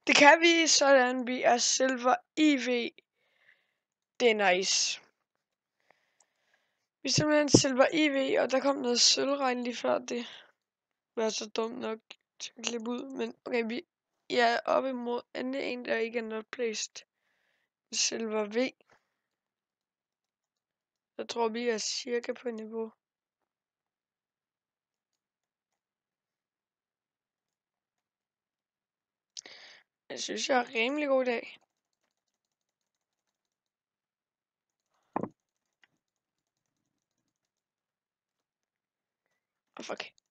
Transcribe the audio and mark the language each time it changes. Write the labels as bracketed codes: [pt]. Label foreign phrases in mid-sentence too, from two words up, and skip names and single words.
[da] Det kan vi, sådan. Vi er Silver IV. Det er nice. Vi er simpelthen Silver IV, og der kom noget sølvregn lige før det. Var så dumt nok til at klippe ud, men okay, vi er oppe imod endelig en, der ikke er [en] not placed. [da] Silver V. Jeg tror, vi er cirka på niveau. Jeg synes, jeg er rimelig god i dag. Fuck.